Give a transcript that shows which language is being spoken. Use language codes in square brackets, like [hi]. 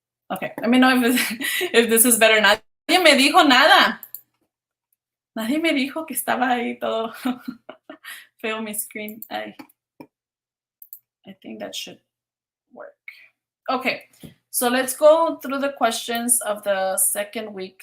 [en] Okay, let me know if this is better. [es] Nadie me dijo nada. Nadie me dijo que estaba ahí todo feo mi screen. [en] I think that should work. Okay, so let's go through the questions of the second week.